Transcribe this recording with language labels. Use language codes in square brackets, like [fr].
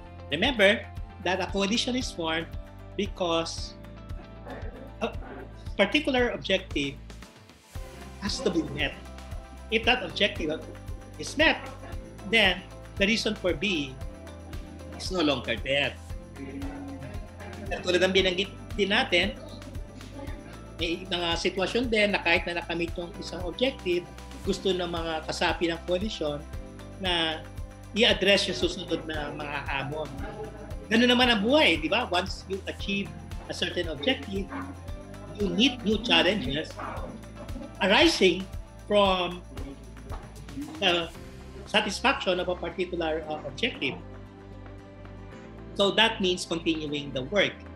[en] Remember that a coalition is formed because a particular objective has to be met. If that objective is met, then the reason for being is no longer there. [tl] Tulad ng binanggit din natin, may mga sitwasyon din na kahit na nakamit yung isang objective, gusto ng mga kasapi ng coalition na i-address yung susunod na mga hamon. Ganun naman ang buhay, di ba? [en] Once you achieve a certain objective, you meet new challenges arising from the satisfaction of a particular objective. So that means continuing the work.